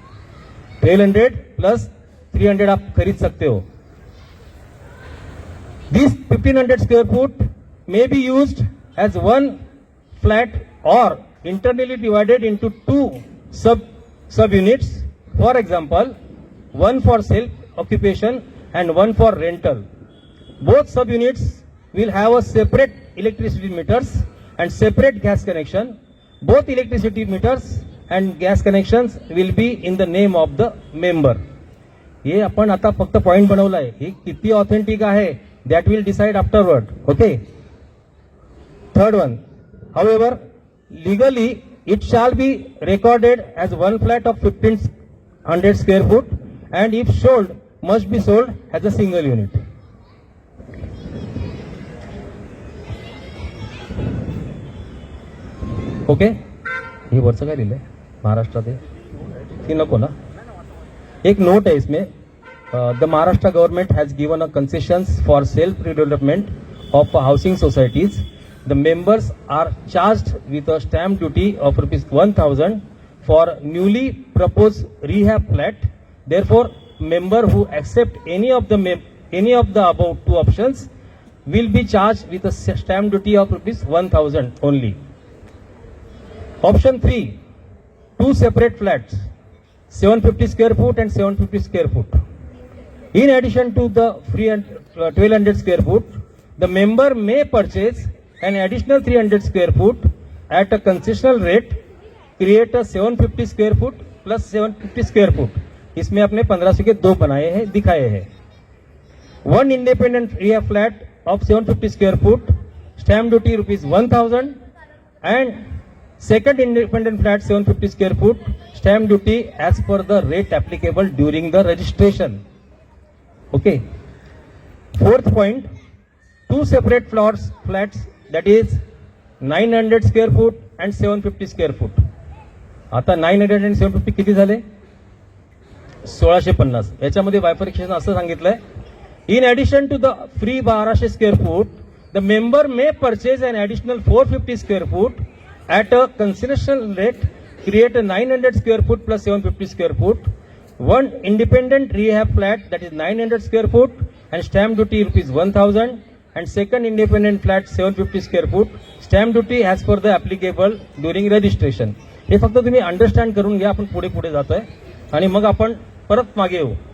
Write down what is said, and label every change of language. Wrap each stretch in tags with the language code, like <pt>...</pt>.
<hi>1200 plus 300 आप खरीद सकते हो.</hi> <en>This 1500 square foot may be used as one flat or internally divided into 2 sub-units. For example, one for self-occupation and one for rental. Both sub-units will have a separate electricity meters and separate gas connection. Both electricity meters and gas connections will be in the name of the member.</en> <mr>हे आपण आता फक्त point बनवलाय. हे किती authentic आहे</mr> <en>that will decide afterward. Okay. Third one, however, legally it shall be recorded as one flat of 1500 square foot, and if sold must be sold as a single unit. Okay.</en> <mr>हे वरचं काय लिहिलंय महाराष्ट्रात की नको ना. एक नोट आहे इसमें.</mr> <en>The Maharashtra government has given a concessions for self redevelopment of housing societies. The members are charged with a stamp duty of ₹1000 for newly proposed rehab flat. Therefore, member who accept any of the above 2 options will be charged with a stamp duty of ₹1000 only. Option 3, 2 separate flats, 750 square foot and 750 square foot. In addition to the free 1200 square foot, the member may purchase an additional 300 square foot at a concessional rate. Create a 750 square foot plus 750 square foot.</en> <hi>इसमें अपने 1500 के 2 बनाए हैं, दिखाए हैं.</hi> <en>One independent रिया flat of 750 square foot, stamp duty ₹1000, and second independent flat 750 square foot, stamp duty as per the rate applicable during the registration. Okay. Fourth point, 2 separate flats that is 900 square foot and 750 square foot.</en> <mr>आता 900 आणि 750 किती झाले? 1650. याच्यामध्ये bifurcation असं सांगितलंय.</mr> <en>In addition to the free 1200 square foot, the member may purchase an additional 450 square foot at a concessional rate, create a 900 square foot plus 750 square foot. One independent rehab flat that is 900 square foot and stamp duty ₹1000, and second independent flat 750 square foot, stamp duty as per the applicable during registration.</en> <mr>हे फक्त तुम्ही understand करून घ्या. आपण पुढे पुढे जातोय आणि मग आपण परत मागे येऊ.</mr>